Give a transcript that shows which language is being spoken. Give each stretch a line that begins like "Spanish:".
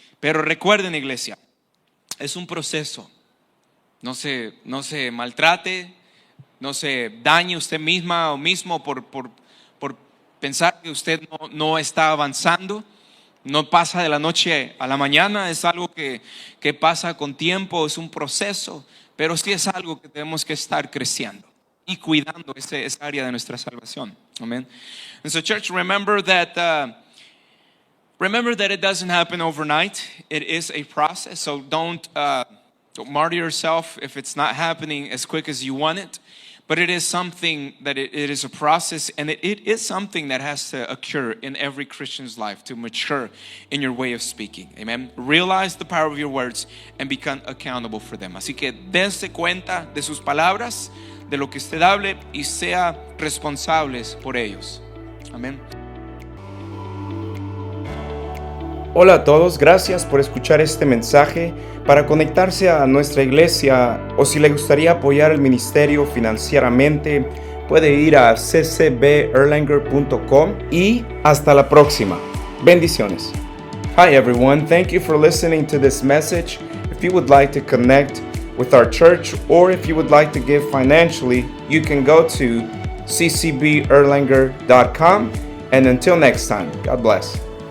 Spanish: Pero recuerden, iglesia, es un proceso. No se maltrate, no se dañe usted misma o mismo por pensar que usted no está avanzando. No pasa de la noche a la mañana, es algo que pasa con tiempo, es un proceso, pero sí es algo que tenemos que estar creciendo y cuidando esa área de nuestra salvación. Amen.
English: And so, church, remember that it doesn't happen overnight. It is a process, so don't martyr yourself if it's not happening as quick as you want it. But it is something that it is a process, and it is something that has to occur in every Christian's life to mature in your way of speaking. Amen. Realize the power of your words and become accountable for them.
Spanish: Así que dense cuenta de sus palabras, de lo que usted hable, y sea responsables por ellos. Amén. Hola a todos, gracias por escuchar este mensaje. Para conectarse a nuestra iglesia o si le gustaría apoyar el ministerio financieramente, puede ir a ccberlanger.com y hasta la próxima. Bendiciones.
English: Hi everyone, thank you for listening to this message. If you would like to connect with our church or if you would like to give financially, you can go to ccberlanger.com. And until next time, God bless.